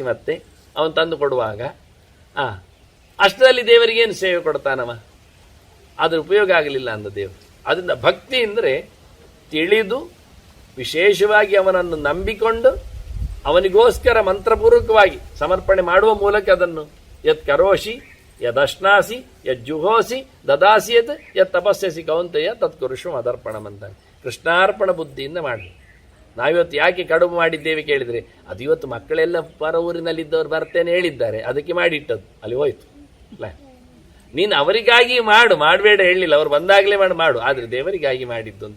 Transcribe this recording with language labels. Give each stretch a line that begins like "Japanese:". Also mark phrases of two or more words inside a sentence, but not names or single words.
Kannada: ಮತ್ತೆ ಅವನು ತಂದು ಕೊಡುವಾಗ ಅಷ್ಟರಲ್ಲಿ ದೇವರಿಗೇನು ಸೇವೆ ಕೊಡ್ತಾನವ? ಅದ್ರ ಉಪಯೋಗ ಆಗಲಿಲ್ಲ ಅಂದ ದೇವರು. ಅದರಿಂದ ಭಕ್ತಿ ಅಂದರೆ ತಿಳಿದು ವಿಶೇಷವಾಗಿ ಅವನನ್ನು ನಂಬಿಕೊಂಡು ಅವನಿಗೋಸ್ಕರ ಮಂತ್ರಪೂರ್ವಕವಾಗಿ ಸಮರ್ಪಣೆ ಮಾಡುವ ಮೂಲಕ ಅದನ್ನು
Sanskrit: ಯತ್ ಕರೋಷಿ ಯದಶ್ನಾಸಿ ಯಜ್ಜುಹೋಸಿ ದದಾಸಿ ಯತ್ ತಪಸ್ಯಸಿ ಕೌಂತೆಯ ತತ್ಕುರುಷು ಅದರ್ಪಣಂ
Kannada: ಅಂತ ಕೃಷ್ಣಾರ್ಪಣ ಬುದ್ಧಿಯಿಂದ ಮಾಡಲಿ. ನಾವಿವತ್ತು ಯಾಕೆ ಕಡುಬು ಮಾಡಿದ್ದೇವೆ ಕೇಳಿದರೆ, ಅದು ಇವತ್ತು ಮಕ್ಕಳೆಲ್ಲ ಪರ ಊರಿನಲ್ಲಿದ್ದವರು ಬರ್ತೇನೆ ಹೇಳಿದ್ದಾರೆ, ಅದಕ್ಕೆ ಮಾಡಿಟ್ಟದ್ದು, ಅಲ್ಲಿ ಹೋಯ್ತು. ಅಲ್ಲ, ನೀನು ಅವರಿಗಾಗಿ ಮಾಡಬೇಡ ಹೇಳಿಲ್ಲ, ಅವ್ರು ಬಂದಾಗಲೇ ಮಾಡು, ಆದರೆ ದೇವರಿಗಾಗಿ ಮಾಡಿದ್ದು ಅಂತ.